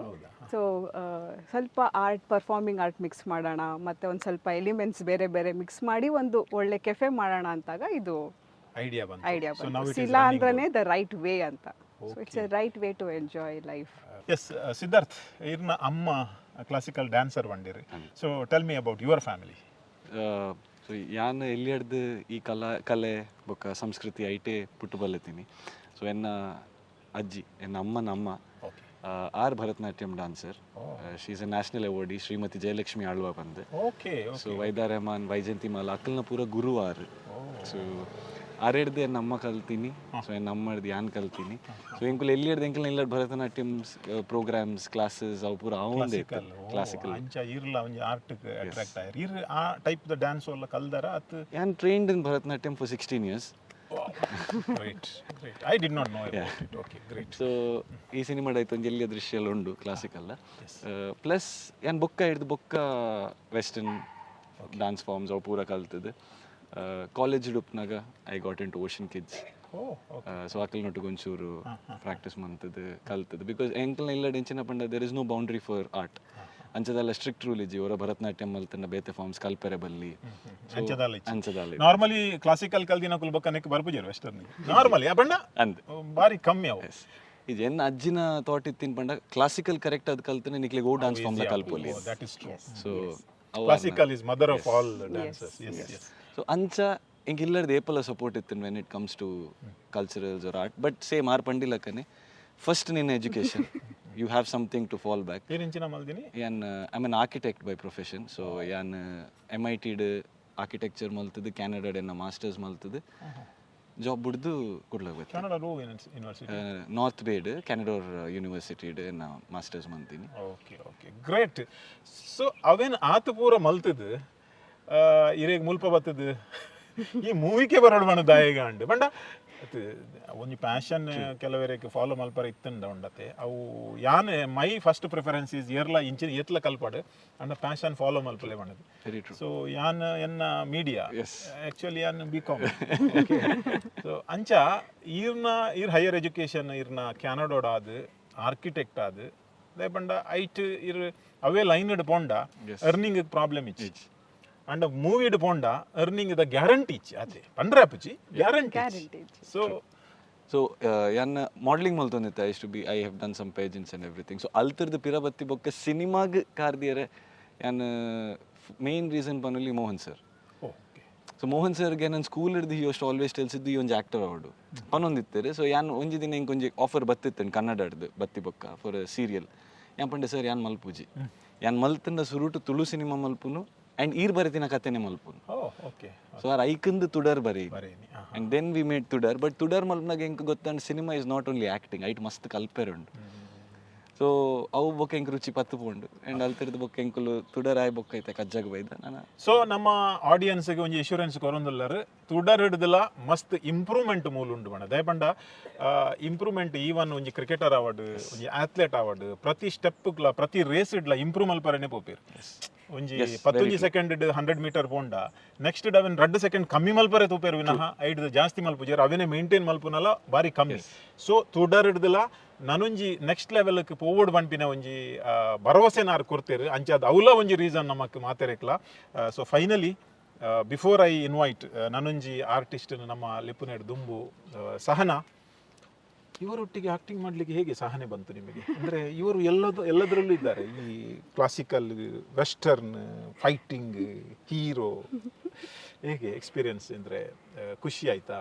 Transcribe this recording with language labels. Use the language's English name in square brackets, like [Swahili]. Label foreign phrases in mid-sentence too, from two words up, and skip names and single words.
[Kannada] ಸೊ ಸ್ವಲ್ಪ [English] performing art mix [Kannada] ಮಾಡೋಣ, ಮತ್ತು ಒಂದು ಸ್ವಲ್ಪ ಎಲಿಮೆಂಟ್ಸ್ ಬೇರೆ ಬೇರೆ ಮಿಕ್ಸ್ ಮಾಡಿ ಒಂದು ಒಳ್ಳೆ ಕೆಫೆ ಮಾಡೋಣ ಅಂತಾಗ ಇದು ಐಡಿಯಾ ಬಂತು. ಇಲ್ಲ ಅಂದ್ರೆ [English] the right way ಅಂತ. so it's a right way to enjoy life. [Tulu] ಎಸ್, ಸಿದ್ಧಾರ್ಥ್, ಇರ್ನ ಅಮ್ಮ [English] classical dancer [Tulu] ಬಂದಿರಿ. [English] so tell me about your family. [Tulu] ಸೊ ಯಾನ್ ಎಲ್ಲಿ ಹಿಡ್ದು ಈ ಕಲೆ ಬೊಕ್ಕ ಸಂಸ್ಕೃತಿ ಐಟೆ ಪುಟ್ಟು ಬಲ್ಲತೀನಿ. ಸೊ ಎನ್ನ ಅಜ್ಜಿ, ಎನ್ನ ಅಮ್ಮನ ಅಮ್ಮ ಆರ್ ಭರತನಾಟ್ಯಂ ಡಾನ್ಸರ್. [English] she is a national awardee, ಶ್ರೀಮತಿ ಜಯಲಕ್ಷ್ಮಿ ಆಳ್ವ ಬಂದು. [Tulu] ಸೊ ವೈದಾ ರೆಹಮಾನ್, ವೈಜಂತಿ ಮಾಲ ಅಕ್ಕಲ್ನ ಪೂರ ಗುರು ಆರು. ಸೊ ಆರೇಡ್ದು ಎನ್ನ ಅಮ್ಮ ಕಲ್ತೀನಿ. ಸೊ ಎನ್ನ ಅಮ್ಮ ಹಿಡ್ದು ಯಾನ್ ಕಲ್ತೀನಿ. ಸೊ ಎಂಕುಲ್ ಎಲ್ಲಿ ಹಿಡ್ದು ಎಂಕಲ್ನ ಇಲ್ಲ ಭರತನಾಟ್ಯಂ [English] programs, classes [Tulu] ಅವು ಪೂರ ಅವಂದೇ ಕ್ಲಾಸಿಕಲ್. ಆ ಟೈಪ್ ದ ಡ್ಯಾನ್ಸ್ ಎಲ್ಲ ಕಲ್ದಾರ ಅತ್? [English] ಯಾನ್ trained in Bharatanatyam for 16 years. Great. I did not know about it. Okay, great. [Tulu] ಸೊ ಈ ಸಿನಿಮಾದ ಐತೆ ಒಂದು ಎಲ್ಲಿಯ ದೃಶ್ಯ ಎಲ್ಲ ಉಂಡು ಕ್ಲಾಸಿಕಲ್ಲ. ಪ್ಲಸ್ ಯಾನ್ ಬೊಕ್ಕ ಹಿಡ್ದು ಬೊಕ್ಕ [English] western dance forms [Tulu] ಅವು ಪೂರ ಕಲ್ತದ್ದು. ಕಾಲೇಜ್ ಉಪ್ನಾಗ [English] I got in to ಓಷನ್ ಕಿಡ್ಸ್. [Tulu] ಸೊ ಅಕಲ್ ನೊಟ್ಟಿಗೆ ಒಂಚೂರು ಪ್ರಾಕ್ಟೀಸ್ ಮಾಡ್ತದ್ದು ಕಲ್ತದ್ದು. [English] ಬಿಕಾಸ್ [Tulu] ಎಂಕಲ್ನ ಇಲ್ಲ ಡೆಂಚಿನ ಪಂಡ [English] there is no boundary for art. [Tulu] ಅಂಚದಲ್ಲ [English] strict rule [Tulu] ಇಜ್ಜಿ ಅವರ ಭರತನಾಟ್ಯಂ ಮಲ್ತಂಡ ಬೇತೆ ಫಾರ್ಮ್ಸ್ ಕಲ್ಪೆರೆ ಬಲ್ಲಿ ಅಂಚದಲ್ಲಿ. ನಾರ್ಮಲಿ ಕ್ಲಾಸಿಕಲ್ ಕಲ್ದಿನ ಕುಲ್ಬಕ್ಕನಕ್ಕೆ ಬರ್ಪುಜರು ವೆಸ್ಟರ್ನ್ ನಾರ್ಮಲಿ ಬಣ್ಣ ಅಂದ್ ಬಾರಿ ಕಮ್ಮಿ ಅವು. ಇದು ಎನ್ನ ಅಜ್ಜಿನ ಥಾಟ್ ಇತ್ತಿನ ಪಂಡ [English] classical correct [Tulu] ಅದು ಕಲ್ತನೆ ನಿಕ್ಲಿಗೆ ಓ [English] dance form [Tulu] ಕಲ್ಪೊಲಿ. [English] so classical is mother of all dances. [Tulu] ಸೊ ಅಂಚ ಇಂಕ ಇಲ್ಲದ ಏಪಲ ಸಪೋರ್ಟ್ ಇತ್ತಿನ [English] when it comes to culturals or art. but same [Tulu] ಆರ್ ಪಂಡಿಲಕ್ಕನೆ ಫಸ್ಟ್ ನಿನ್ನ ಎಜುಕೇಶನ್, [English] you have something to fall back. I'm an architect by profession. So [Tulu] yan MIT architecture maltadu, Canada enna masters maltadu. Job buddu kodlagbeku. Canada ro university, North Bay Canada University enna masters maltini. [English] Okay, great. [Tulu] So aven aatu pura maltadu ireg mulpa battadu ಈ ಮೂವಿಗೆ ಬರೋಣ ಬಣ್ಣ ದಾಯಿಗ ಅಂಡು ಬಂಡ ಒಂಜಿ ಪ್ಯಾಷನ್ ಕೆಲವರಿಗೆ ಫಾಲೋ ಮಲ್ಪರ ಇತ್ತಂಡ ಉಂಡತೆ ಅವು ಯಾನ್ [English] my first preference is [Tulu] ಏರ್ಲ ಇಂಚಿನ ಏತ್ಲ ಕಲ್ಪಾಡು ಅಂಡ [English] passion follow [Tulu] ಮಲ್ಪಲೆ ಬಣ್ಣದು. ಸೊ ಯಾನ್ ಎನ್ನ [English] media actually [Tulu] ಯಾನ್ BCom. ಸೊ ಅಂಚ ಈರ್ [English] higher education [Tulu] ಈರ್ನ ಕ್ಯಾನಡೋಡ ಆದು ಆರ್ಕಿಟೆಕ್ಟ್ ಆದು ಅದೇ ಬಂಡ ಐಟ್ ಇರ್ ಅವೇ ಲೈನ್ ಇಡ್ ಪೋಂಡ [English] earning problem [Tulu] ಇಚ್ಚಿ ಅಂಡ್ ಮೂವಿ ಪೋಂಡ ಅರ್ನಿಂಗ್ ದ ಗ್ಯಾರಂಟಿ ಇಚ್ಚಿ ಅದೇ ಪಂಡ್ರಾಪಚಿ ಗ್ಯಾರಂಟಿ. ಸೊ ಯಾನ್ ಮಾಡಲಿಂಗ್ ಮಲ್ತೊಂದಿತ್ತೆ. [English] I have done some pageants and everything. [Tulu] ಸೊ ಅಲ್ತಿರ್ದು ಪಿರಬತ್ತಿ ಬೊಕ್ಕ ಸಿನಿಮಾಗ್ ಕಾರ್ದಿಯರೆ ಯಾನ್ [English] main reason [Tulu] ಪನ್ನೊಲಿ ಮೋಹನ್ ಸರ್. ಸೊ ಮೋಹನ್ ಸರ್ಗೆ ನನ್ನ ಸ್ಕೂಲ್ ಹಿಡ್ದು ಹಿ ಅಷ್ಟು ಆಲ್ವೇಸ್ ಟೆಲ್ಸಿದ್ದು ಈ ಒಂದು ಆ್ಯಕ್ಟರ್ ಅವಾರ್ಡು ಪನ್ನೊಂದಿತ್ತೇರೆ. ಸೊ ಯಾನ್ ಒಂಜಿ ದಿನ ಹಿಂಗೆ ಒಂಜಿ ಆಫರ್ ಬತ್ತಿತ್ತೇನೆ ಕನ್ನಡ ಹಿಡ್ದು ಬತ್ತಿ ಬೊಕ್ಕ ಫಾರ್ ಸೀರಿಯಲ್. ಯಾನ್ ಪಂಡೆ ಸರ್ ಯಾನ್ ಮಲ್ಪುಜಿ ಯಾನ್ ಮಲ್ತಂಡ ಸುರುಟು ತುಳು ಸಿನಿಮಾ ಮಲ್ಪುನು ಆ್ಯಂಡ್ ಈರ್ ಬರೀತಿನ ಕತೆನೆ ಮಲ್ಪುನು. ಓ ಓಕೆ. ಸೊ ಆರ್ ಐಕಂದು ತುಡರ್ ಬರೀ ಬರೇನಿ. [English] and then we made Tudar. but [Tulu] ತುಡರ್ ಮಲ್ಪನಾಗ ಹೆಂಗೆ ಗೊತ್ತಂಡ್ [English] cinema is not only acting, [Tulu] ಐಟ್ ಮಸ್ತ್ ಕಲ್ಪೆರುಂಡು. ಸೊ ಅವು ಬೊಕ್ಕ ಹೆಂಗೆ ರುಚಿ ಪತ್ತು ಪೋಂಡು ಆ್ಯಂಡ್ ಅಲ್ತಿರ್ದು ಬೊಕ್ಕ ಹೆಂಕುಲು ತುಡರ್ ಆಯ್ ಬೊಕ್ಕ ಐತೆ ಕಜ್ಜಾಗ ಬೈದ ನಾನು. ಸೊ ನಮ್ಮ ಆಡಿಯನ್ಸ್ಗೆ ಒಂಜಿ ಇನ್ಶೂರೆನ್ಸ್ ಕೊರೊಂದುಲ್ಲರು ತುಡರ್ ಹಿಡ್ದಲ ಮಸ್ತ್ ಇಂಪ್ರೂವ್ಮೆಂಟ್ ಮೂಲ ಉಂಡು ಬಣ್ಣ ದಯಪಂಡ ಇಂಪ್ರೂವ್ಮೆಂಟ್ ಈವನ್ ಒಂಜಿ ಕ್ರಿಕೆಟರ್ ಆವಡ್ ಒಂಜಿ ಅಥ್ಲೆಟ್ ಆವಡ್ ಪ್ರತಿ ಸ್ಟೆಪ್ಗ್ಲ ಪ್ರತಿ ರೇಸ್ ಇಡ್ಲ ಇಂಪ್ರೂವ್ ಮಲ್ಪರನೆ ಪೋಪೇರು. ಒಂಜಿ 15 ಸೆಕೆಂಡ್ 100 ಮೀಟರ್ ಪೋಂಡ ನೆಕ್ಸ್ಟ್ ಅವೇನ್ 2 ಸೆಕೆಂಡ್ ಕಮ್ಮಿ ಮಲ್ಪರೆ ತೂಪೇರು ವಿನಃ ಐಡ್ ಜಾಸ್ತಿ ಮಲ್ಪುಜೇರು ಅವೇನೆ ಮೇಂಟೈನ್ ಮಲ್ಪುನಲ ಬಾರಿ ಕಮ್ಮಿ. ಸೊ ತುಡರ್ ಹಿಡ್ದಲ ನನೊಂಜಿ [English] next levelge [Tulu] ಪೋವಡ್ ಬಂಪಿನ ಒಂಜಿ ಭರವಸೆ ನಾರು ಕೊಡ್ತೇರು ಅಂಚಾದ ಅವಲ ಒಂಜಿ ರೀಸನ್ ನಮಕ್ ಮಾತೆರೆಕ್ಲ. [English] so finally before I invite [Tulu] ನನೊಂಜಿ ಆರ್ಟಿಸ್ಟ್ ನಮ್ಮ ಲಿಪುನೆಡ್ ದುಂಬು [Kannada] ಸಹನಾ, ಇವರೊಟ್ಟಿಗೆ ಆಕ್ಟಿಂಗ್ ಮಾಡ್ಲಿಕ್ಕೆ ಹೇಗೆ ಸಹನೆ ಬಂತು ನಿಮಗೆ? ಅಂದ್ರೆ ಇವರು ಎಲ್ಲದರಲ್ಲೂ ಇದ್ದಾರೆ, ಈ ಕ್ಲಾಸಿಕಲ್, ವೆಸ್ಟರ್ನ್, ಫೈಟಿಂಗ್, ಹೀರೋ. ಹೇಗೆ ಎಕ್ಸ್ಪೀರಿಯನ್ಸ್ ಅಂದ್ರೆ ಖುಷಿ ಆಯ್ತಾ?